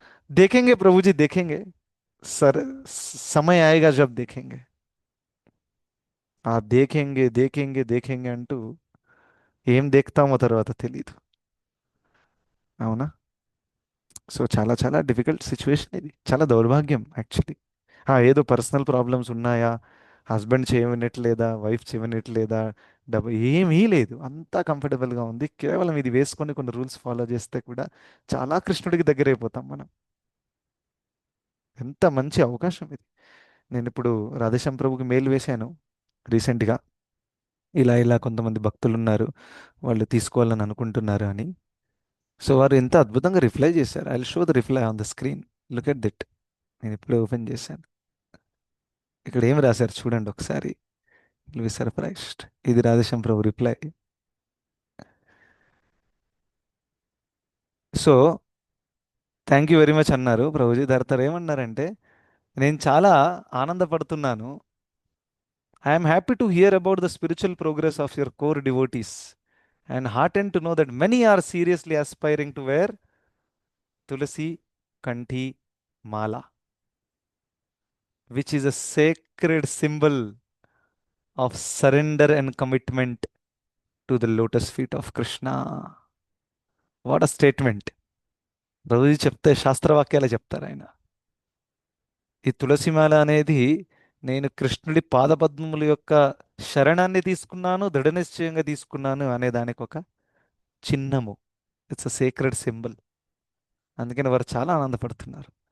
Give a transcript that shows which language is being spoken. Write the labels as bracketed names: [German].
[Hindi] देखेंगे प्रभु जी देखेंगे, सर समय आएगा जब देखेंगे. [Telugu] ఆ [Hindi] దేఖేంగే దేఖేంగే దేఖేంగే [Telugu] అంటూ ఏం దేక్తామో తర్వాత తెలీదు. అవునా? సో చాలా చాలా డిఫికల్ట్ సిచ్యువేషన్ ఇది, చాలా దౌర్భాగ్యం యాక్చువల్లీ. ఏదో పర్సనల్ ప్రాబ్లమ్స్ ఉన్నాయా, హస్బెండ్ చేయనిట్లేదా, వైఫ్ చేయనిట్లేదా, డబ్బు ఏమీ లేదు, అంతా కంఫర్టబుల్గా ఉంది. కేవలం ఇది వేసుకొని కొన్ని రూల్స్ ఫాలో చేస్తే కూడా చాలా కృష్ణుడికి దగ్గర అయిపోతాం మనం. ఎంత మంచి అవకాశం ఇది. నేను ఇప్పుడు రాధేశ్యామ్ ప్రభుకి మెయిల్ వేశాను రీసెంట్గా, ఇలా ఇలా కొంతమంది భక్తులు ఉన్నారు, వాళ్ళు తీసుకోవాలని అనుకుంటున్నారు అని. సో వారు ఎంత అద్భుతంగా రిప్లై చేశారు. [English] I will show the reply on the screen, look at it. [Telugu] నేను ఇప్పుడే ఓపెన్ చేశాను. ఇక్కడ ఏం రాశారు చూడండి ఒకసారి, [English] Will be surprised. [Telugu] ఇది రాధేశ్యామ్ ప్రభు reply. So [English] thank you very much [Telugu] అన్నారు ప్రభుజీ. తర్వాత ఏమన్నారంటే, నేను చాలా ఆనందపడుతున్నాను. [English] I'm happy to hear about the spiritual progress of your core devotees and heartened to know that many are seriously aspiring to wear Tulasi Kanthi Mala, which is a sacred symbol of surrender and commitment to the lotus feet of Krishna. What a statement! [Telugu] Prabhuji చెప్తే శాస్త్రవాక్యాలే చెప్తారు ఆయన. ఈ తులసిమాల అనేది నేను కృష్ణుడి పాదపద్మముల యొక్క శరణాన్ని తీసుకున్నాను, దృఢ నిశ్చయంగా తీసుకున్నాను అనే దానికి ఒక చిహ్నము. [English] It's a sacred symbol. [Telugu] అందుకని వారు చాలా ఆనందపడుతున్నారు.